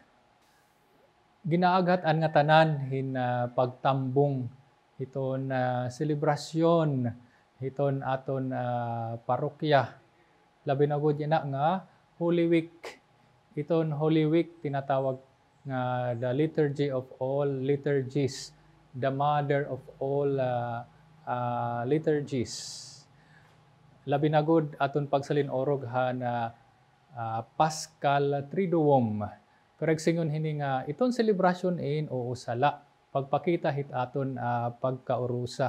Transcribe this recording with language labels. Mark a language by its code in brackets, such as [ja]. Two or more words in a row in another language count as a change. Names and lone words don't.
[war] Ginaagat an nga tanan hin pagtambong hiton selebrasyon hiton aton parokya. Labi na gud yana nga Holy Week. [en] Iton Holy Week [war] tinatawag nga [en] the liturgy of all liturgies, the mother of all liturgies. [war] Labi na gud aton pagsalin orog Paschal Triduum. Karagsingon hini nga iton celebration uusala pagpakita hit aton pagkaurusa.